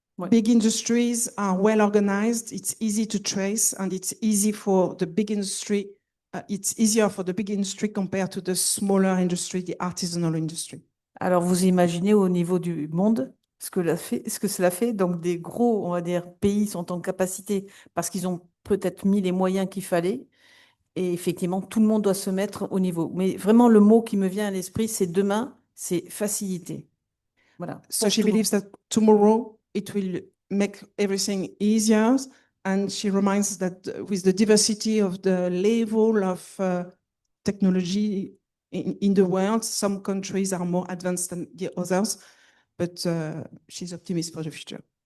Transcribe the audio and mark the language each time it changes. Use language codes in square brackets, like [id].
[en] Big industries are well organized, it's easy to trace, and it's easy for the big industry. It's easier for the big industry compared to the smaller industry, the artisanal industry. [fr] Alors, vous imaginez au niveau du monde ce que cela fait. Donc, des gros, on va dire, pays sont en capacité parce qu'ils ont peut-être mis les moyens qu'il fallait. Et effectivement, tout le monde doit se mettre au niveau. Mais vraiment, le mot qui me vient à l'esprit, c'est demain, c'est facilité. Voilà. [en] So she believes that tomorrow it will make everything easier. And she reminds that with the diversity of the level of technology in the world, some countries are more advanced than the others, but she's optimistic for the future.